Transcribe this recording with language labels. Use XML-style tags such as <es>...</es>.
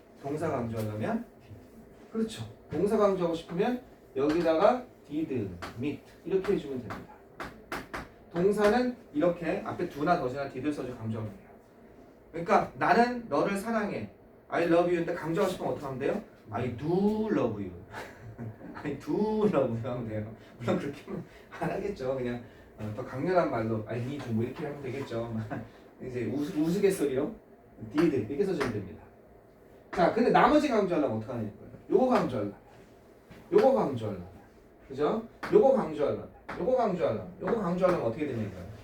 <ko>동사 강조하려면 그렇죠. 동사 강조하고 싶으면 여기다가 did, meet 이렇게 해주면 됩니다. 동사는 이렇게 앞에 do나 does나 did를 써서 강조하면 돼요. 그러니까 나는 너를 사랑해.</ko> <en>I love you</en> <ko>인데 강조하고 싶으면 어떻게 하면 돼요?</ko> <en>I do love you. I do love you</en> <ko>하면 돼요. 물론 그렇게 안 하겠죠. 그냥 더 강렬한 말로</ko> <en>I need you</en> <ko>뭐 이렇게 하면 되겠죠. 이제 우스갯소리로 did 이렇게 써주면 됩니다. 자, 근데 나머지 강조하려면 어떻게 하는 거예요? 요거 강조하려면, 요거 강조하려면, 그죠? 요거 강조하려면, 요거 강조하려면, 요거 강조하려면 어떻게 됩니까?</ko>